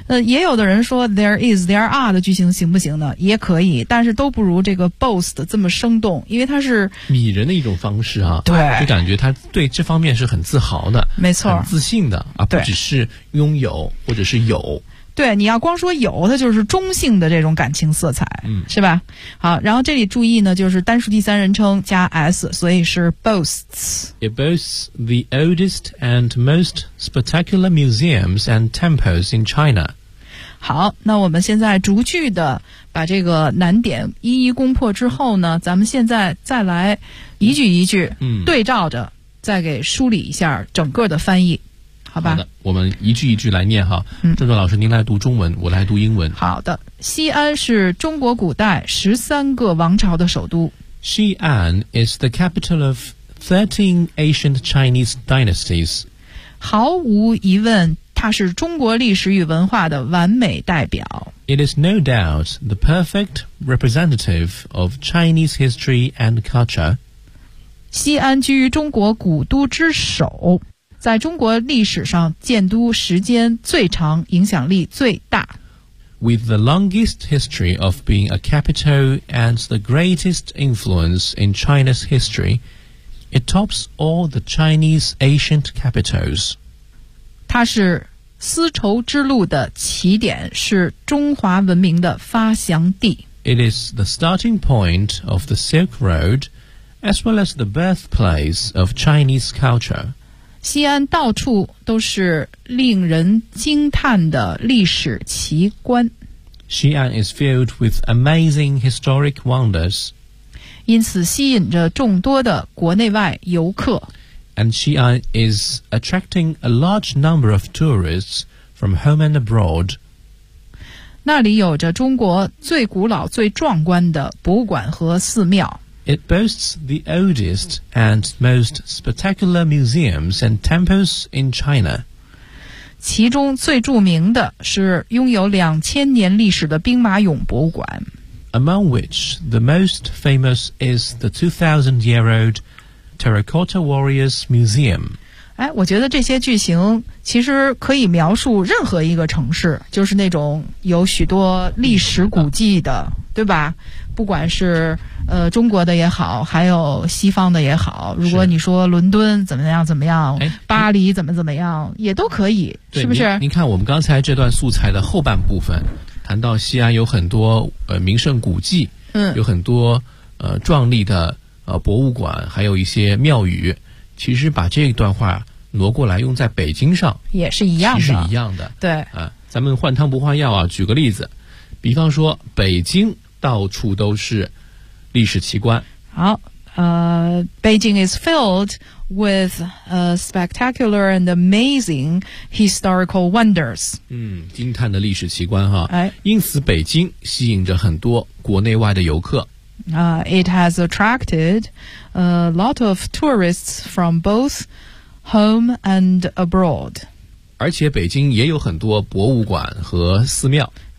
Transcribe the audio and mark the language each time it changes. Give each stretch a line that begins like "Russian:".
Chinese: 也有的人说 there is there are 的句型行不行呢，也可以，但是都不如这个 boast 这么生动，因为它是拟人的一种方式啊。对，就感觉他对这方面是很自豪的，没错，很自信的啊，不只是拥有或者是有。对，你要光说有，它就是中性的这种感情色彩，是吧。好，然后这里注意呢就是单数第三人称加 s， 所以是 boasts。
English: It boasts the oldest and most spectacular museums and temples in China。
Chinese: 好，那我们现在逐句的把这个难点一一攻破之后呢，咱们现在再来一句一句对照着再给梳理一下整个的翻译，好吧。好的，我们一句一句来念哈。郑壮老师您来读中文，我来读英文。好的，西安是中国古代十三个王朝的首都。
English: 西安 is the capital of 13 ancient Chinese dynasties。
Chinese: 毫无疑问它是中国历史与文化的完美代表。
English: It is no doubt the perfect representative of Chinese history and culture。
Chinese: 西安居于中国古都之首，在中国历史上建都时间最长，影响力最大。
English: With the longest history of being a capital and the greatest influence in China's history, it tops all the Chinese ancient capitals.
Chinese: 它是丝绸之路的起点，是中华文明的发祥地。
English: It is the starting point of the Silk Road, as well as the birthplace of Chinese culture.
Chinese: 西安到处都是令人惊叹的历史奇观。
English: 西安 is filled with amazing historic wonders.
Chinese: 因此吸引着众多的国内外游客。
English: And 西安 is attracting a large number of tourists from home and abroad.
Chinese: 那里有着中国最古老最壮观的博物馆和寺庙。
English: It boasts the oldest and most spectacular museums and temples in China.
Chinese: 其中最著名的是拥有2000年历史的兵马俑博物馆。
English: Among which the most famous is the 2,000-year-old Terracotta Warriors Museum.
Chinese: 哎，我觉得这些句型其实可以描述任何一个城市，就是那种有许多历史古迹的，对吧？不管是中国的也好，还有西方的也好，如果你说伦敦怎么样怎么样，巴黎怎么怎么样，也都可以，是不是？您看我们刚才这段素材的后半部分，谈到西安有很多名胜古迹，有很多壮丽的博物馆，还有一些庙宇，其实把这一段话挪过来用在北京上，也是一样的，是一样的，对。咱们换汤不换药啊，举个例子，比方说北京到处都是历史奇观。好，
English: Beijing is filled with spectacular and amazing historical wonders.
Chinese: 嗯，惊叹的历史奇观哈。因此北京吸引着很多国内外的游客。
English: It has attracted a lot of tourists from both home and abroad.
Chinese: 而且北京也有很多博物馆和寺庙。